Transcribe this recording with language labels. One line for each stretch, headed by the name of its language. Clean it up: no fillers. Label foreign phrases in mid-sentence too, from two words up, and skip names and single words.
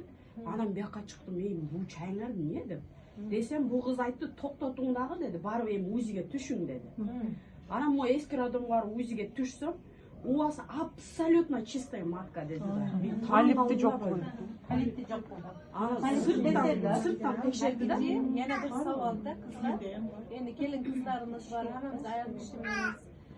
Kyrgyz: Анан бияка чыктым, бул чайыңар эмне деп. Десем, бул кыз айтты, токтотуң дагы деди, барып УЗИге түшүң деди. Анан мо эски роддомго УЗИге түшсөм, убасы
Russian: абсолютно чистая матка
Kyrgyz: деди да. Полипти жок болду. Полипти жок болду. Анан сырттан текшерди да.
Uzbek: Yana bir savol da kızlar. Endi kelin kızlarımız var, hammamiz ayol kishimiz